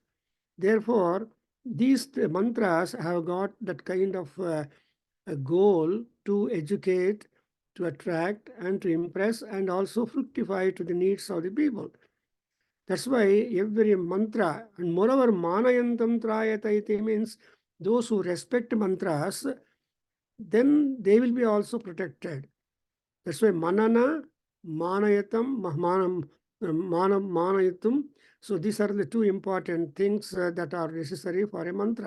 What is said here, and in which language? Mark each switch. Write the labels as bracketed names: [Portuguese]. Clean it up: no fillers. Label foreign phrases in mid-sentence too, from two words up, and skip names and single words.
[English] Therefore, these mantras have got that kind of a goal to educate, to attract, and to impress, and also fructify to the needs of the people. That's why every mantra, and moreover, [Sanskrit] manayantam trayata iti [English] means those who respect mantras, then they will be also protected. That's why [Sanskrit] manana, manayatam, manayatum. [English] So these are the two important things that are necessary for a mantra.